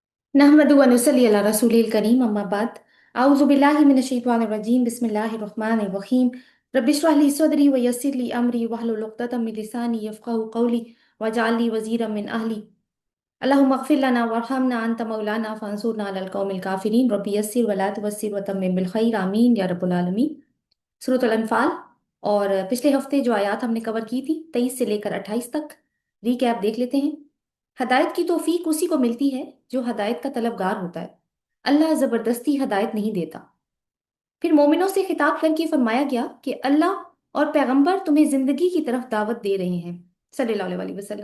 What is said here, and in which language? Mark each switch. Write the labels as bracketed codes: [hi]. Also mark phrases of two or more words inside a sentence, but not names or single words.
[ar] نحمده ونصلي على رسوله الكريم أما بعد أعوذ بالله من الشيطان الرجيم بسم الله الرحمن الرحيم رب اشرح لي صدري ويسر لي أمري واحلل عقدة من لساني يفقهوا قولي واجعل لي وزيرا من أهلي اللهم اغفر لنا وارحمنا أنت مولانا فانصرنا على القوم الكافرين رب يسر ولا تعسر وتمم بالخير آمين يا رب العالمين. [hi] सूरह अल-अनफ़ाल। और पिछले हफ्ते जो आयत हमने कवर की थी 23 से लेकर 28 तक, रीकैप देख लेते हैं। हदायत की तौफीक उसी को मिलती है जो हदायत का तलबगार होता है। अल्लाह जबरदस्ती हदायत नहीं देता। फिर मोमिनों से खिताब करके फरमाया गया कि अल्लाह और पैगंबर तुम्हें जिंदगी की तरफ दावत दे रहे हैं, [ar] صلى الله عليه وسلم.